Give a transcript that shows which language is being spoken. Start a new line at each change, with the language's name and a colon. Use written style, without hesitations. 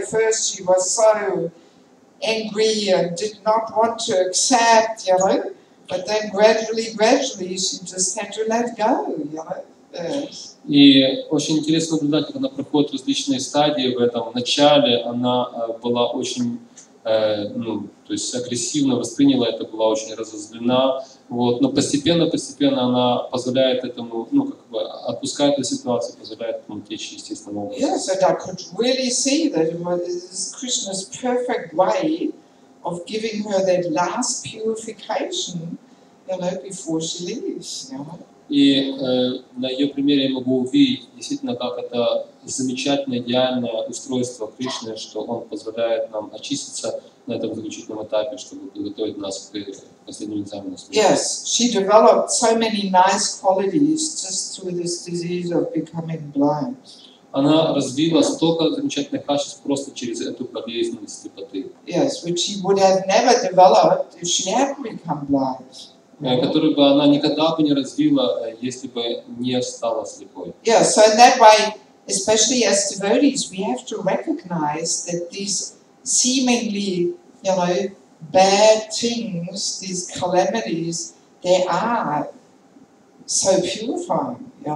English: First she was so angry and did not want to accept, but then gradually she just had to let go, Yes.
Russian: И очень интересно наблюдать, как она проходит различные стадии в этом. Вначале она была очень, то есть агрессивно восприняла это, была очень разозлена, но постепенно она позволяет этому, отпускает эту ситуацию, позволяет этому течь естественным образом.
English: Yes, and I could really see that it was Krishna's perfect way of giving her that last purification, before she leaves.
Russian: И на ее примере я могу увидеть действительно, как это замечательное, идеальное устройство Кришны, что он позволяет нам очиститься на этом заключительном этапе, чтобы подготовить нас к последнему экзамену.
English: Yes, she developed so many nice qualities just through this disease of becoming blind.
Russian: Она развила столько замечательных качеств просто через эту болезнь слепоты.
English: Yes, which she would have never developed if she hadn't become blind.
Russian: которую бы она никогда бы не развила, если бы не стала слепой.
English: Yeah, so in that way, especially as devotees, we have to recognize that these seemingly, bad things, these calamities, they are so purifying,